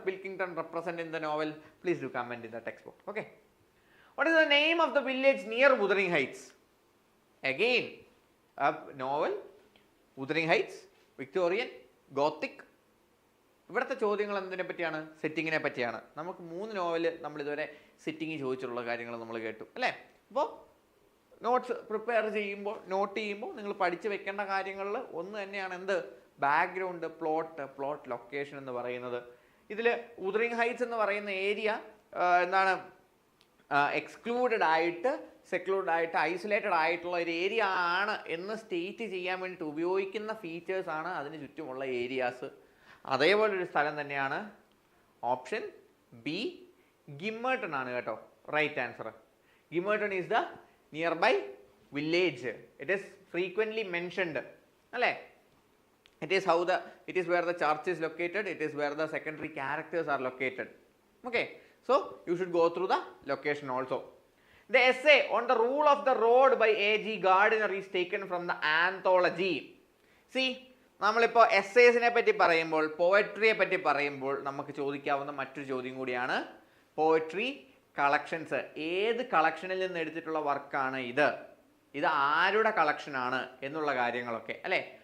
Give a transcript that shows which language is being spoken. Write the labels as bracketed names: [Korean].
[English] Pilkington represent in the novel? Please do comment in the textbook. Okay. What is the name of the village near Wuthering Heights? Again, a novel, Wuthering Heights, Victorian, Gothic. [Malayalam] ഇവിടുത്തെ ചോദ്യങ്ങൾ എന്തിനെ പറ്റിയാണ്? സെറ്റിങ്ങിനെ പറ്റിയാണ്. നമുക്ക് 3 novel നമ്മളിതുവരെ setting ചോദിച്ചിട്ടുള്ള കാര്യങ്ങൾ നമ്മൾ കേട്ടു അല്ലേ? അപ്പോൾ നോട്ട്സ് പ്രിപ്പയർ ചെയ്യുമ്പോൾ നോട്ട് ചെയ്യുമ്പോൾ നിങ്ങൾ പഠിച്ച് വെക്കേണ്ട കാര്യങ്ങളിൽ ഒന്ന് തന്നെയാണ് എന്ത്? ബാക്ക്ഗ്രൗണ്ട്, പ്ലോട്ട് ലൊക്കേഷൻ എന്ന് പറയുന്നത്. ഇതിൽ വുതറിംഗ് ഹൈറ്റ്സ് എന്ന് പറയുന്ന ഏരിയ എന്താണ് എക്സ്ക്ലൂഡഡ് ആയിട്ട് സെക്ലൂഡഡ് ആയിട്ട് ഐസൊലേറ്റഡ് ആയിട്ടുള്ള ഒരു ഏരിയ ആണ് എന്ന് സ്റ്റേറ്റ് ചെയ്യാൻ വേണ്ടിയിട്ട് ഉപയോഗിക്കുന്ന ഫീച്ചേഴ്സ് ആണ് അതിന് ചുറ്റുമുള്ള ഏരിയാസ്. അതേപോലൊരു സ്ഥലം തന്നെയാണ് ഓപ്ഷൻ ബി ഗിമ്മേർട്ടൺ ആണ് കേട്ടോ right answer. [English] Gimmerton is the nearby village. It is frequently mentioned. Alle? It is where the church is located. It is where the secondary characters are located. Okay. So you should go through the location also. The essay on the rule of the road by A.G. Gardiner is taken from the anthology. [Malayalam] See, നമ്മളിപ്പോൾ എസ്സേസിനെ പറ്റി പറയുമ്പോൾ പോയട്രിയെ പറ്റി പറയുമ്പോൾ നമുക്ക് ചോദിക്കാവുന്ന മറ്റൊരു ചോദ്യം കൂടിയാണ് poetry collections. ഏത് കളക്ഷനിൽ നിന്ന് എടുത്തിട്ടുള്ള വർക്കാണ് ഇത് ആരുടെ കളക്ഷനാണ് എന്നുള്ള കാര്യങ്ങളൊക്കെ അല്ലേ?